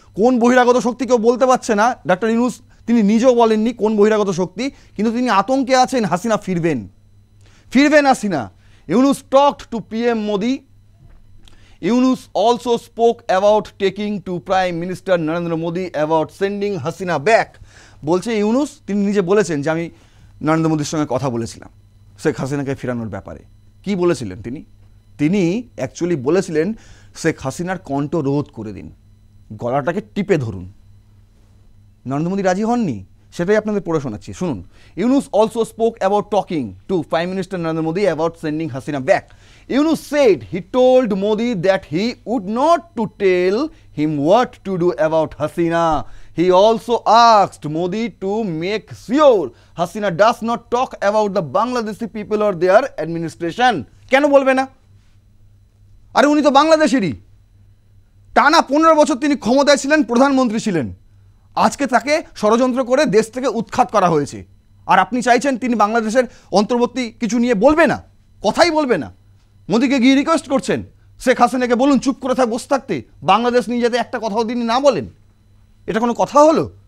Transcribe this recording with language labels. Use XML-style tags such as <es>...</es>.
<bn>কোন বহিরাগত শক্তি কেউ বলতে পারছে না, ডক্টর ইউনূস তিনি নিজেও বলেননি কোন বহিরাগত শক্তি, কিন্তু তিনি আতঙ্কে আছেন হাসিনা ফিরবেন Hasina.</bn> <en>Yunus talked to PM Modi. Yunus also spoke about taking to Prime Minister Narendra Modi about sending Hasina back.</en> <bn>বলছে ইউনূস, তিনি নিজে বলেছেন যে আমি নরেন্দ্র মোদীর সঙ্গে কথা বলেছিলাম শেখ হাসিনাকে ফেরানোর ব্যাপারে। কি বলেছিলেন তিনি অ্যাকচুয়ালি বলেছিলেন শেখ হাসিনার কণ্ঠ রোধ করে দিন, গলাটাকে টিপে ধরুন। নরেন্দ্র মোদী রাজি হননি, সেটাই আপনাদের পড়ে শোনাচ্ছি, শুনুন।</bn> <en>Yunus also spoke about talking to prime minister Narendra Modi about sending Hasina back. Yunus said he told Modi that he would not to tell him what to do about Hasina. He also asked Modi to make sure Hasina does not talk about the Bangladeshi people or their administration.</en> <bn>কেন বলবে না? আরে উনি তো বাংলাদেশেরই, টানা 15 বছর তিনি ক্ষমতায় ছিলেন, প্রধানমন্ত্রী ছিলেন। আজকে তাকে ষড়যন্ত্র করে দেশ থেকে উৎখাত করা হয়েছে, আর আপনি চাইছেন তিনি বাংলাদেশের অন্তর্বর্তী কিছু নিয়ে বলবে না, কথাই বলবে না। মোদিকে গিয়ে রিকোয়েস্ট করছেন শেখ হাসিনাকে বলুন চুপ করে বসে থাকতে, বাংলাদেশ নিয়ে যাতে একটা কথাও তিনি না বলেন। এটা কোনো কথা হলো?</bn>